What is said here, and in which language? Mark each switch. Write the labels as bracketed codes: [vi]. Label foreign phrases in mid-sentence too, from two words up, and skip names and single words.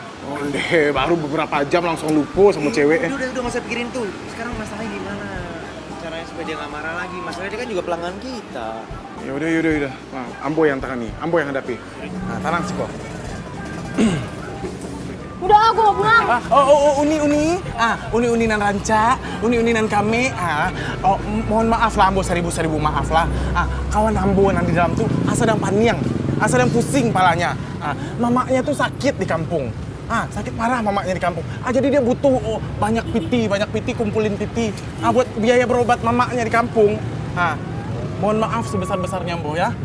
[id] Oh, deh, baru beberapa jam langsung lupa sama cewek. Udah gak usah pikirin tuh. Sekarang masalahnya gimana? Caranya supaya dia gak marah lagi. Masalahnya dia kan juga pelanggan kita. Ya udah. Nah, Ambo yang tangani, Ambo yang hadapi. Nah, tenang sih kok. Udah, gue mau pulang. [min] Uni nan ranca, uni nan kami. [id] Mohon maaf lah, Ambo seribu maaf lah. [min] Kawan Ambo yang di dalam tuh sedang paniang, sedang pusing palanya. [id] Mamaknya tuh sakit di kampung. Sakit parah mamaknya di kampung. Jadi dia butuh banyak piti, kumpulin piti. Buat biaya berobat mamaknya di kampung. Mohon maaf sebesar-besarnya, Ambo ya.